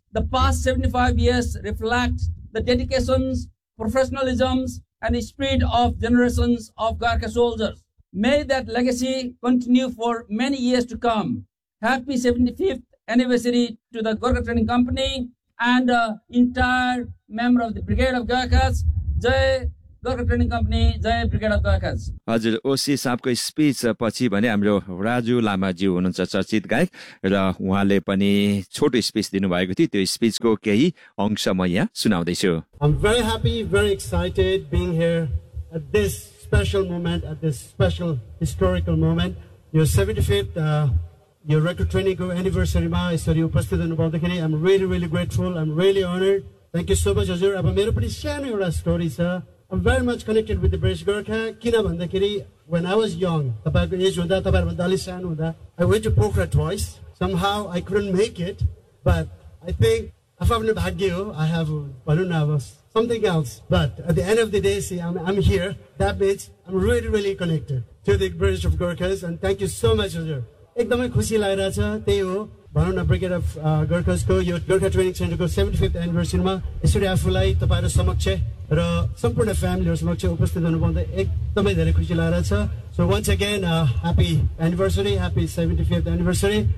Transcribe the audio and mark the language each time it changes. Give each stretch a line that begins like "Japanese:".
English: The past 75 years reflect the dedications, professionalisms, and spirit of generations of Gurkha soldiers. May that legacy continue for many years to come. Happy 75th anniversary to the Gurkha Training Company and the entire member of the Brigade of Gurkhas. Jai Gurkha Training Company, Jai Brigade of Gurkhas.
Nepali: हजुर ओसी साहबको speech पछि भने हाम्रो राजु लामाज्यू हुनुहुन्छ चर्चित गायक र उहाँले पनि छोटो स्पिच दिनुभएको थियो त्यो स्पिचको केही अंश म यहाँ सुनाउँदैछु.
English: I'm very happy, very excited being here at this special moment, at this special historical moment. Your 75th your record training anniversary
Nepali: ma yesari upasthit hunu bhaudakhari
English: I'm really really grateful. I'm really honored. Thank you so much hajur.
Nepali: Aba mero pani sano euta story cha.
English: I'm very much connected with the British Gurkha.
Nepali: Kina bhandakhari,
English: when I was young,
Nepali: tapaiko age hunda, tapai bhanda ali sano hunda,
English: I went to Pokhara twice. Somehow I couldn't make it, but I think
Nepali: afno bhagya ho,
English: I have bhanuna was something else. But at the end of the day, see, I'm here. That means I'm really, really connected to the British of Gurkhas. And thank you so much, hajur.
Nepali: एकदमै खुसी लागिरहेको छ. त्यही हो भनौँ न, brigade of गर्कसको यो Gorkha training सेन्टरको 75th एनिभर्सरीमा यसरी आफूलाई तपाईँहरू समक्ष र सम्पूर्ण फ्यामिलीहरू समक्ष उपस्थित हुनु पाउँदा एकदमै धेरै खुसी लागिरहेको छ.
English: So once again happy anniversary, happy 75th anniversary.